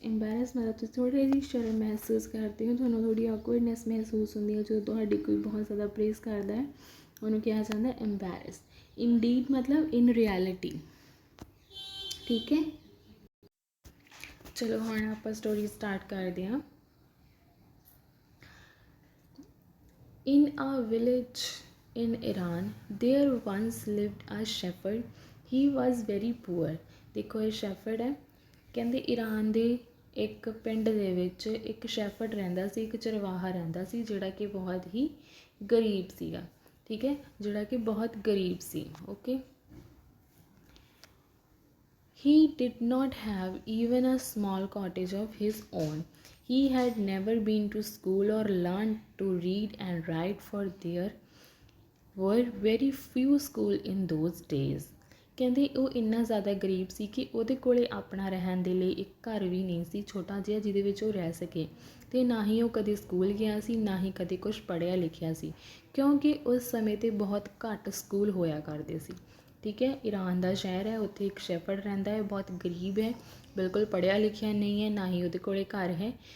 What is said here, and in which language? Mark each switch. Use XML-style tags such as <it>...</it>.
<pa>ਐम्बैरेस्ड ਮਤਲਬ ਤੁਸੀਂ ਥੋੜ੍ਹੀ ਜਿਹੀ ਸ਼ਰਮ ਮਹਿਸੂਸ ਕਰਦੇ ਹੋ, ਤੁਹਾਨੂੰ ਥੋੜ੍ਹੀ ਔਕਵਰਡਨੈਸ ਮਹਿਸੂਸ ਹੁੰਦੀ ਹੈ ਜਦੋਂ ਤੁਹਾਡੀ ਕੋਈ ਬਹੁਤ ਜ਼ਿਆਦਾ ਪ੍ਰੇਜ਼ ਕਰਦਾ ਹੈ, ਉਹਨੂੰ ਕਿਹਾ ਜਾਂਦਾ ਐम्बैरेस्ड। ਇਨਡੀਡ ਮਤਲਬ</pa> <en>In reality.</en> <pa>ਠੀਕ ਹੈ, ਚਲੋ ਹੁਣ ਆਪਾਂ ਸਟੋਰੀ ਸਟਾਰਟ ਕਰਦੇ ਹਾਂ।</pa> <en>In a village in Iran, there once lived a shepherd. He was very poor.</en> <pa>ਦੇਖੋ ਇਹ ਸ਼ੈਫਰਡ ਹੈ, ਕਹਿੰਦੇ ਈਰਾਨ ਦੇ ਇੱਕ ਪਿੰਡ ਦੇ ਵਿੱਚ ਇੱਕ ਸ਼ੈਫਰਡ ਰਹਿੰਦਾ ਸੀ, ਇੱਕ ਚਰਵਾਹਾ ਰਹਿੰਦਾ ਸੀ ਜਿਹੜਾ ਕਿ ਬਹੁਤ ਹੀ ਗਰੀਬ ਸੀਗਾ। ਠੀਕ ਹੈ, ਜਿਹੜਾ ਕਿ ਬਹੁਤ ਗਰੀਬ ਸੀ। Okay,</pa> <en>He did not have even a small cottage of his own. He had never been to school or learned to read and write, for there were very few school in those days.</en> <pa>ਕਹਿੰਦੇ ਉਹ ਇੰਨਾ ਜ਼ਿਆਦਾ ਗਰੀਬ ਸੀ ਕਿ ਉਹਦੇ ਕੋਲੇ ਆਪਣਾ ਰਹਿਣ ਦੇ ਲਈ ਇੱਕ ਘਰ ਵੀ ਨਹੀਂ ਸੀ ਛੋਟਾ ਜਿਹਾ ਜਿਹਦੇ ਵਿੱਚ ਉਹ ਰਹਿ ਸਕੇ, ਅਤੇ ਨਾ ਹੀ ਉਹ ਕਦੇ ਸਕੂਲ ਗਿਆ ਸੀ, ਨਾ ਹੀ ਕਦੇ ਕੁਛ ਪੜ੍ਹਿਆ ਲਿਖਿਆ ਸੀ, ਕਿਉਂਕਿ ਉਸ ਸਮੇਂ 'ਤੇ ਬਹੁਤ ਘੱਟ ਸਕੂਲ ਹੋਇਆ ਕਰਦੇ ਸੀ। ਠੀਕ ਹੈ, ਈਰਾਨ ਦਾ ਸ਼ਹਿਰ ਹੈ, ਉੱਥੇ ਇੱਕ ਸ਼ੈਫਰਡ ਰਹਿੰਦਾ ਹੈ, ਬਹੁਤ ਗਰੀਬ ਹੈ, ਬਿਲਕੁਲ ਪੜ੍ਹਿਆ ਲਿਖਿਆ ਨਹੀਂ ਹੈ, ਨਾ ਹੀ ਉਹਦੇ ਕੋਲੇ ਘਰ ਹੈ।</pa>